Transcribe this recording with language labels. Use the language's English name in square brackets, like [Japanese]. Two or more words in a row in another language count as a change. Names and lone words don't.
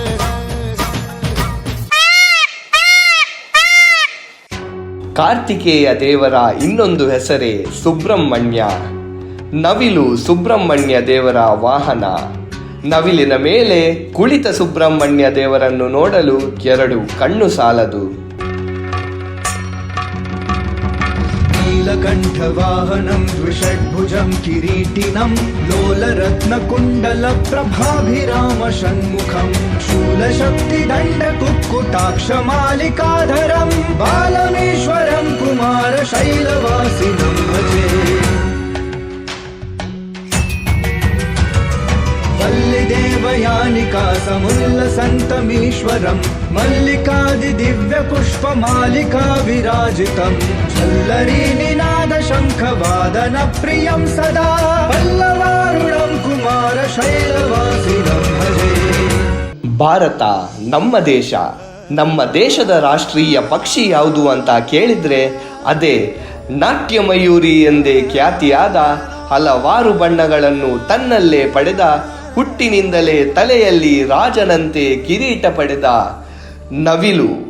[Kannada] ಕಾರ್ತಿಕೇಯ ದೇವರ ಇನ್ನೊಂದು ಹೆಸರೇ ಸುಬ್ರಹ್ಮಣ್ಯ. ನವಿಲು ಸುಬ್ರಹ್ಮಣ್ಯ ದೇವರ ವಾಹನ. ನವಿಲಿನ ಮೇಲೆ ಕುಳಿತ ಸುಬ್ರಹ್ಮಣ್ಯ ದೇವರನ್ನು ನೋಡಲು 2 ಕಣ್ಣು ಸಾಲದು. [Sanskrit] ನೀಲಕಂಠ ವಾಹನಂ ದ್ವಿಷಡ್ಭುಜಂ ಕಿರೀಟಿನಂ ಲೋಲರತ್ನ ಕುಂಡಲ ಪ್ರಭಾಭಿರಾಮ ಷಣ್ಮುಖಂ ಶೂಲಶಕ್ತಿ ದಂಡ ಕುಕ್ಕುಟಾಕ್ಷ ಮಾಲಿಕಾಧರಂ ಬಾಲಮೇಶ್ವರಂ ಕುಮಾರ ಶೈಲವಾಸಿನಂ ಭಜೆ. वल्लिदेवयानिका समुल्लसन्तमीश्वरं मल्लिकादि दिव्य पुष्प मालिका विराजितं झल्लरीनिनाद शङ्खवादन प्रियं सदा पल्लवारुणं कुमार शैलवासिनं भजे. [Kannada] ಭಾರತ ನಮ್ಮ ದೇಶ. ನಮ್ಮ ದೇಶದ ರಾಷ್ಟ್ರೀಯ ಪಕ್ಷಿ ಯಾವುದು ಅಂತ ಕೇಳಿದ್ರೆ ಅದೇ ನಾಟ್ಯ ಮಯೂರಿ ಎಂದೇ ಖ್ಯಾತಿಯಾದ, ಹಲವಾರು ಬಣ್ಣಗಳನ್ನು ತನ್ನಲ್ಲೇ ಪಡೆದ, ಹುಟ್ಟಿನಿಂದಲೇ ತಲೆಯಲ್ಲಿ ರಾಜನಂತೆ ಕಿರೀಟ ಪಡೆದ ನವಿಲು.